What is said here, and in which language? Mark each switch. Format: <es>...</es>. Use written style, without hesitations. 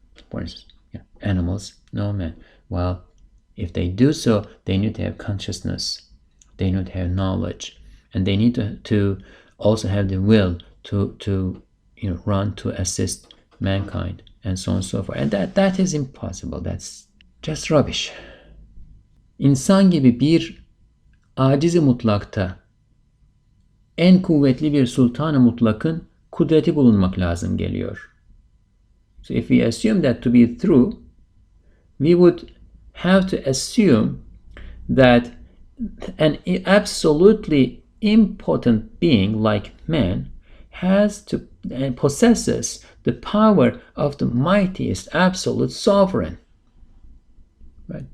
<en>For instance, animals know man. Well, if they do so, they need to have consciousness, they need to have knowledge, and they need to also have the will to run to assist mankind, and so on and so forth. And that is impossible. That's just rubbish.</en> <tr>İnsan gibi bir aciz-i mutlakta en kuvvetli bir sultan-ı mutlakın kudreti bulunmak lazım geliyor.</tr> <en>So if we assume that to be true, we would have to assume that an absolutely impotent being like man has to and possesses the power of the mightiest absolute sovereign. Right?</en>